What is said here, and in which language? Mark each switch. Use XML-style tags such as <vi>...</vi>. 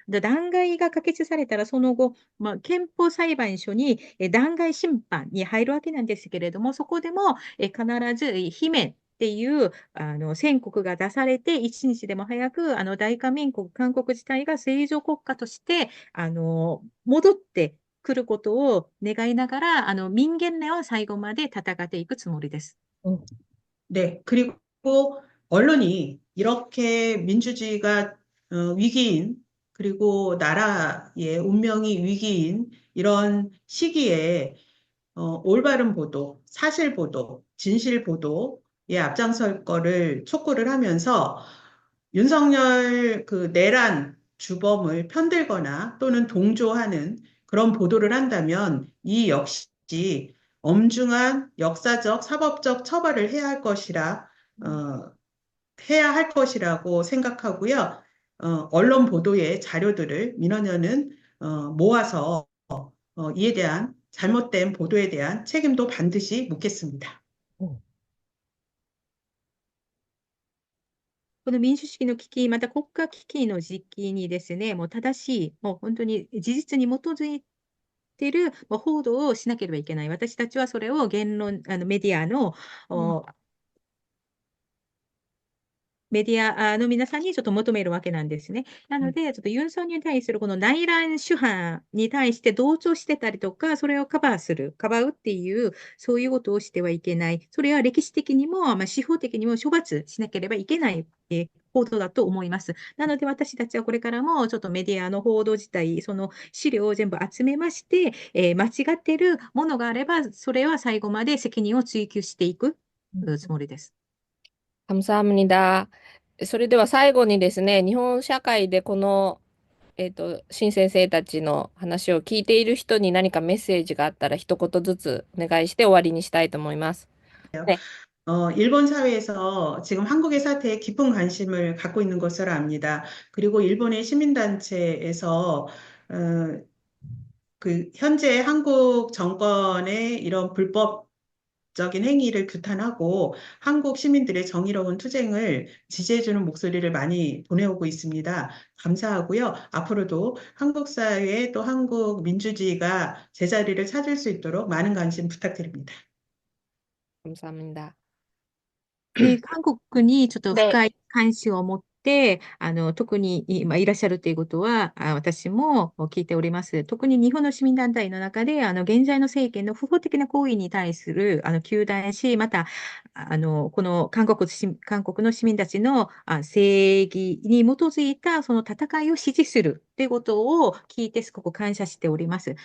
<ja>で、弾劾が可決されたら、その後、憲法裁判所に、弾劾審判に入るわけなんですけれども、そこでも、必ず、罷免っていう宣告が出されて、一日でも早く大韓民国、韓国自体が正常国家として戻ってくることを願いながら、民権連は最後まで戦っていくつもりです。</ja> <ko>네, 그리고 언론이 이렇게 민주주의가 위기인, 그리고 나라의 운명이 위기인 이런 시기에 올바른 보도, 사실 보도, 진실 보도에 앞장설 거를 촉구를 하면서 윤석열 그 내란 주범을 편들거나 또는 동조하는 그런 보도를 한다면 이 역시 엄중한 역사적, 사법적 처벌을 어, 해야 할 것이라고 생각하고요. 언론 보도의 자료들을 민원연은 모아서 이에 대한 잘못된 보도에 대한 책임도 반드시 묻겠습니다.</ko> <ja>この民主主義の危機、また国家危機の時期にですね、もう正しい、もう本当に事実に基づいている報道をしなければいけない。私たちはそれを言論、メディアの、メディアの皆さんにちょっと求めるわけなんですね。なので、ちょっとユン・ソンに対するこの内乱主犯に対して同調してたりとか、それをカバーっていう、そういうことをしてはいけない。それは歴史的にも、司法的にも処罰しなければいけない。報道だと思います。なので私たちはこれからもちょっとメディアの報道自体、その資料を全部集めまして、間違っているものがあれば、それは最後まで責任を追及していくつもりです。</ja> <ko>감사합니다.</ko> <ja>それでは最後にですね、日本社会でこの、新先生たちの話を聞いている人に何かメッセージがあったら一言ずつお願いして終わりにしたいと思います。ね。</ja> <ko>일본 사회에서 지금 한국의 사태에 깊은 관심을 갖고 있는 것으로 압니다. 그리고 일본의 시민단체에서 그 현재 한국 정권의 이런 불법적인 행위를 규탄하고 한국 시민들의 정의로운 투쟁을 지지해주는 목소리를 많이 보내오고 있습니다. 감사하고요. 앞으로도 한국 사회 또 한국 민주주의가 제자리를 찾을 수 있도록 많은 관심 부탁드립니다. 감사합니다.</ko> <ja>韓国にちょっと</ja> <ko>네.</ko> <ja>深い関心を持って、特に今いらっしゃるということは、私も聞いております。特に日本の市民団体の中で、現在の政権の不法的な行為に対する、糾弾し、また、この韓国の市民たちの正義に基づいたその戦いを支持するということを聞いてすごく感謝しております。</ja>